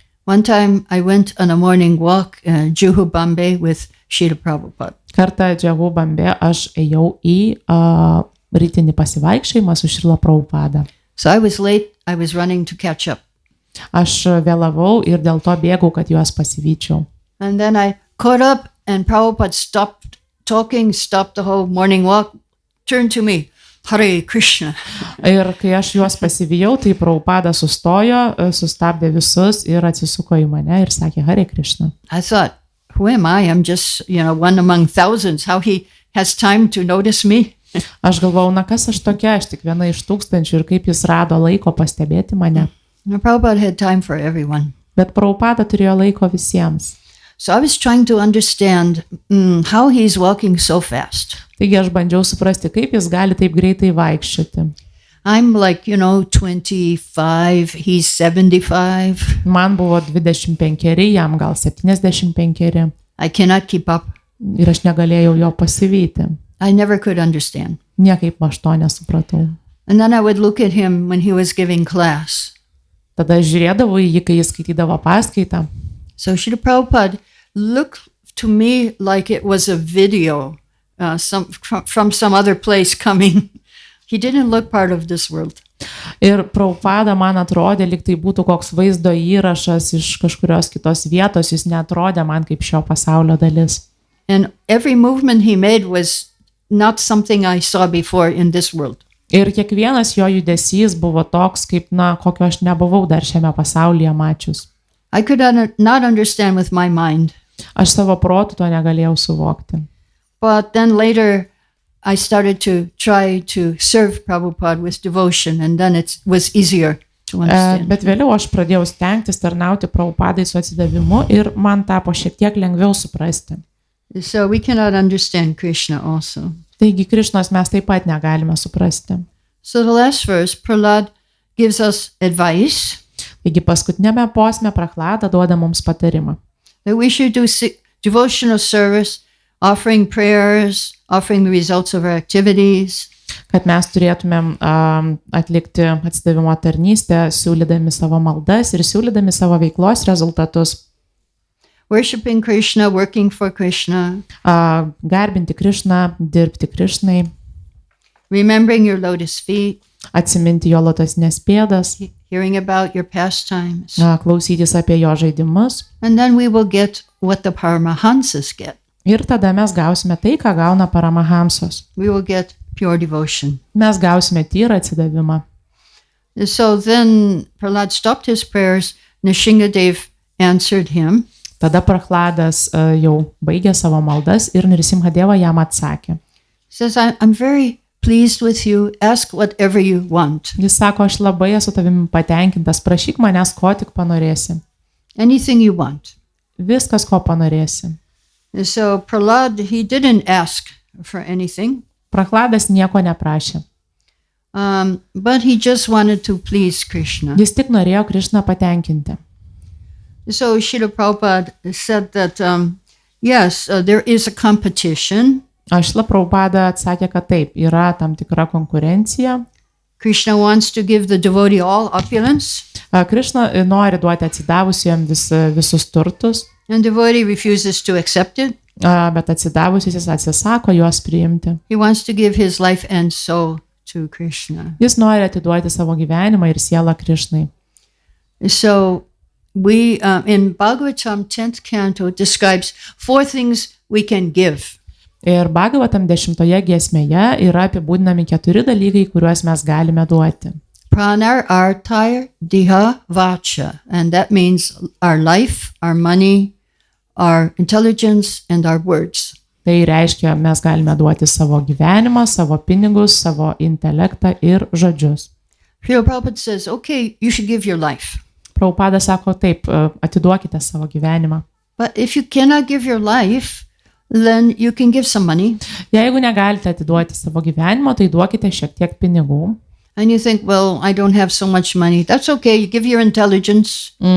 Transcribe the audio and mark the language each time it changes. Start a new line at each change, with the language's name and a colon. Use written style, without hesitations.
English: One time I went on a morning walk in Juhu, Bombay with Srila Prabhupada.
Lithuanian: Kartą Juhu, Bombay aš ėjau į rytinį pasivaikščiojimą su Šrila Prabhupada.
English: So I was late. I was running to catch up.
Lithuanian: Aš vėlavau ir dėl to bėgau, kad juos pasivyčiau.
English: And then I caught up and Prabhupada stopped talking, stopped the whole morning walk, turned to me, Hare Krishna.
Lithuanian: Ir kai aš juos pasivijau, tai Prabhupada sustojo, sustabdė visus ir atsisuko į mane ir sakė Hare Krishna.
English: I thought, who am I? I'm just, one among thousands. How he has time to notice me?
Lithuanian: Aš galvau, na kas aš tokia, aš tik viena iš tūkstančių ir kaip jis rado laiko pastebėti mane.
English: Now, Prabhupada had time for everyone.
Lithuanian: Bet Prabhupada turėjo laiko visiems.
English: So I was trying to understand how he's walking so fast.
Lithuanian: Taigi aš bandžiau suprasti, kaip jis gali taip greitai vaikščioti.
English: I'm like, 25, he's 75.
Lithuanian: Man buvo 25, jam gal 75.
English: I cannot keep up.
Lithuanian: Ir aš negalėjau jo pasivyti.
English: I never could understand.
Lithuanian: Niekaip aš to nesupratau.
English: And then I would look at him when he was giving class.
Lithuanian: Tada žiūrėdavau į jį, kai jis skaitydavo paskaitą.
English: So Srila Prabhupada looked to me like it was a video from some other place coming. He didn't look part of this world.
Lithuanian: Ir Prabhupada man atrodė, lyg tai būtų koks vaizdo įrašas iš kažkurios kitos vietos, jis neatrodė man kaip šio pasaulio dalis.
English: And every movement he made was not something I saw before in this world.
Lithuanian: Ir kiekvienas jo judesys buvo toks, kaip, kokio aš nebuvau dar šiame pasaulyje mačius.
English: I could not understand with my mind.
Lithuanian: Aš savo protu to negalėjau suvokti.
English: But then later I started to try to serve Prabhupada with devotion, and then it was easier to understand.
Lithuanian: Bet vėliau aš pradėjau stengtis tarnauti Prabhupadai su atsidavimu ir man tapo šiek tiek lengviau suprasti.
English: So we cannot understand Krishna also.
Lithuanian: Taigi Krišnos mes taip pat negalime suprasti.
English: So the last verse, Prahlad gives us advice.
Lithuanian: Taigi paskutinėme posme Prahlada duoda mums patarimą.
English: That we should do devotional service, offering prayers, offering the results of our activities.
Lithuanian: Kad mes turėtumėm atlikti atsidavimo tarnystę, siūlydami savo maldas ir siūlydami savo veiklos rezultatus.
English: Worshipping Krishna, working for Krishna.
Lithuanian: Garbinti Krišną, dirbti Krišnai.
English: Remembering your lotus feet.
Lithuanian: Atsiminti jo lotosinės pėdas.
English: Hearing about your pastimes.
Lithuanian: Klausytis apie jo žaidimus.
English: And then we will get what the Paramahamsas get.
Lithuanian: Ir tada mes gausime tai, ką gauna Paramahamsos.
English: We will get pure devotion.
Lithuanian: Mes gausime tyrą atsidavimą.
English: So then Prahlad stopped his prayers. Nrisimhadev answered him.
Lithuanian: Tada Prahladas jau baigė savo maldas ir Nrisimhadeva jam atsakė.
English: He says, I'm very pleased with you. Ask whatever you want.
Lithuanian: Jis sako, aš labai esu tavimi patenkintas, prašyk manęs, ko tik panorėsi.
English: Anything you want.
Lithuanian: Viskas, ko panorėsi.
English: So Prahlad, he didn't ask for anything.
Lithuanian: Prahladas nieko neprašė.
English: But he just wanted to please Krishna.
Lithuanian: Jis tik norėjo Krišną patenkinti.
English: So Srila Prabhupada said that, yes, there is a competition.
Lithuanian: Šrila Prabhupada atsakė, kad taip, yra tam tikra konkurencija.
English: Krishna wants to give the devotee all opulence.
Lithuanian: Krišna nori duoti atsidavusiam visus turtus.
English: And devotee refuses to accept it.
Lithuanian: Bet atsidavusis jis atsisako juos priimti.
English: He wants to give his life and soul to Krishna.
Lithuanian: Jis nori atiduoti savo gyvenimą ir sielą Krišnai.
English: So we, in Bhagavatam 10th canto, describes 4 things we can give.
Lithuanian: Ir Bhagavatam 10 giesmėje yra apibūdinami 4 dalykai, kuriuos mes galime duoti.
Sanskrit: Pranar-arti diha vacha,
English: and that means our life, our money, our intelligence, and our words.
Lithuanian: Tai reiškia, mes galime duoti savo gyvenimą, savo pinigus, savo intelektą ir žodžius.
English: Srila Prabhupada says, okay, you should give your life.
Lithuanian: Prabhupada sako, taip, atiduokite savo gyvenimą.
English: But if you cannot give your life, then you can give some money.
Lithuanian: Jeigu negalite atiduoti savo gyvenimo, tai duokite šiek tiek pinigų.
English: And you think, well, I don't have so much money. That's okay. You give your intelligence.